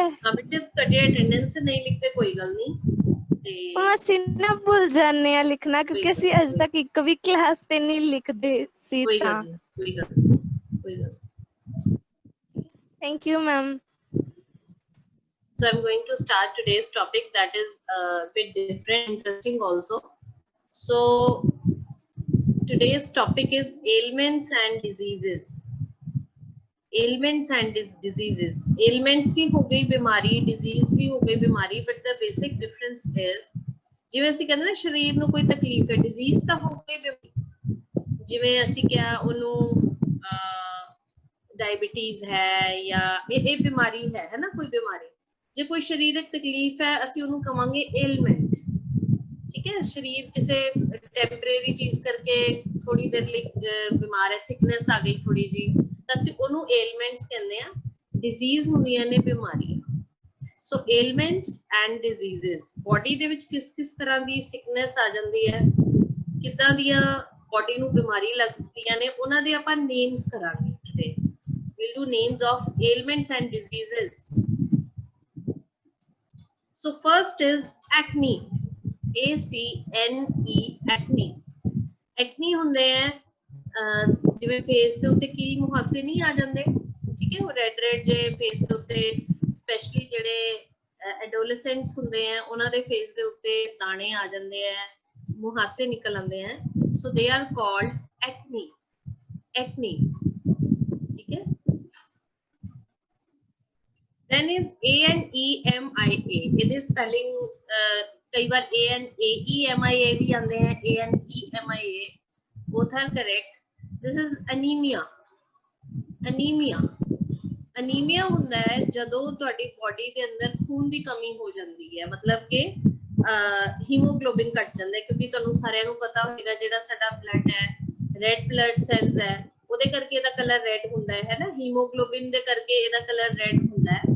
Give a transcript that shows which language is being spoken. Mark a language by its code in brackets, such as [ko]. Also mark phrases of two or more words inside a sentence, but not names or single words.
[pa] ਹਾਂ ਬੇਟੇ ਤੁਹਾਡੀ ਅਟੈਂਡੈਂਸ ਨਹੀਂ ਲਿਖਦੇ ਕੋਈ ਗੱਲ ਨਹੀਂ ਤੇ ਅਸੀਂ ਨਾ ਭੁੱਲ ਜਾਂਦੇ ਹਾਂ ਲਿਖਣਾ ਕਿਉਂਕਿ ਅਸੀਂ ਅਜੇ ਤੱਕ ਇੱਕ ਵੀ ਕਲਾਸ ਤੇ ਨਹੀਂ ਲਿਖਦੇ ਸੀ ਤਾਂ। ਕੋਈ ਗੱਲ [en] thank you ma'am. So I'm going to start today's topic that is a bit different, interesting also. So today's topic is ailments and diseases. Ailments and diseases. [hi] Ailments भी हो गई बीमारी, disease भी हो गई बीमारी, [en] but the basic difference is [pa] जिवें ਅਸੀਂ ਕਹਿੰਦੇ ਨਾ ਸ਼ਰੀਰ ਨੂੰ ਕੋਈ ਤਕਲੀਫ ਹੈ disease ਤਾਂ ਹੋ ਗਈ बीमारी ਜਿਵੇਂ ਅਸੀਂ ਕਿਹਾ ਉਹਨੂੰ [hi] डायबिटीज है या [pa] ਇਹ [hi] बीमारी है ना कोई बीमारी [pa] ਜੇ ਕੋਈ ਸਰੀਰਕ ਤਕਲੀਫ ਹੈ ਅਸੀਂ ਉਹਨੂੰ ਕਵਾਂਗੇ ailment ਠੀਕ ਹੈ। ਸਰੀਰ ਕਿਸੇ ਟੈਂਪਰੇਰੀ ਚੀਜ਼ ਕਰਕੇ ਥੋੜੀ ਦੇਰ ਲਈ ਬਿਮਾਰ ਹੈ ਸਿਕਨੈਸ ਆ ਗਈ ਥੋੜੀ ਜੀ ਤਾਂ ਅਸੀਂ ਉਹਨੂੰ ailments ਕਹਿੰਦੇ ਆ। ਡਿਜ਼ੀਜ਼ ਹੁੰਦੀਆਂ ਨੇ ਬਿਮਾਰੀਆਂ। ਸੋ [en] ailments and diseases [pa] ਬੋਡੀ ਦੇ ਵਿੱਚ ਕਿਸ ਤਰ੍ਹਾਂ ਦੀ ਸਿਕਨੈਸ ਆ ਜਾਂਦੀ ਹੈ ਕਿੱਦਾਂ ਦੀਆਂ ਬੋਡੀ ਨੂੰ ਬਿਮਾਰੀ ਲੱਗਦੀਆਂ ਨੇ ਉਹਨਾਂ ਦੇ ਆਪਾਂ ਨੇਮਸ ਕਰਾਂਗੇ ਟੁਡੇ। [en] we'll do names of ailments and diseases. So first is acne, ACNE, acne. [pa] Acne ਹੁੰਦੇ ਆ ਜਿਵੇਂ ਫੇਸ ਦੇ ਉੱਤੇ ਕੀਲ ਮੁਹਾਸੇ ਨਹੀਂ ਆ ਜਾਂਦੇ ਠੀਕ ਹੈ ਉਹ ਰੈਡ ਜੇ ਫੇਸ ਦੇ ਉੱਤੇ ਸਪੈਸ਼ਲੀ ਜਿਹੜੇ ਐਡੋਲੈਸੈਂਟਸ ਹੁੰਦੇ ਆ ਉਹਨਾਂ ਦੇ ਫੇਸ ਦੇ ਉੱਤੇ ਦਾਣੇ ਆ ਜਾਂਦੇ ਆ ਮੁਹਾਸੇ ਨਿਕਲ ਆਉਂਦੇ ਆ [en] so they are called acne [pa] ਠੀਕ ਹੈ। [en] then is ANEMIA, [pa] ਇਹਦੇ spelling ਕਈ ਵਾਰ ANAEMIA ਵੀ ਆਉਂਦੇ हैं, [en] ANEMIA, both are correct. This is anemia. anemia anemia [pa] ਹੁੰਦਾ ਹੈ ਜਦੋਂ ਤੁਹਾਡੀ ਬੋਡੀ ਦੇ ਅੰਦਰ ਖੂਨ ਦੀ ਕਮੀ ਹੋ ਜਾਂਦੀ ਹੈ, ਮਤਲਬ ਕਿ ਹੀਮੋਗਲੋबिन ਘਟ ਜਾਂਦਾ ਹੈ, ਕਿਉਂਕਿ ਤੁਹਾਨੂੰ ਸਾਰਿਆਂ ਨੂੰ ਪਤਾ ਹੋਵੇਗਾ ਜਿਹੜਾ ਸਾਡਾ ਬਲੱਡ ਹੈ, [en] red blood cells [pa] ਹੈ, ਉਹਦੇ ਕਰਕੇ ਇਹਦਾ [en] colour red [pa] ਹੁੰਦਾ ਹੈ ਨਾ, ਹੀਮੋਗਲੋबिन ਦੇ ਕਰਕੇ ਇਹਦਾ [en] colour red [pa] ਹੁੰਦਾ ਹੈ।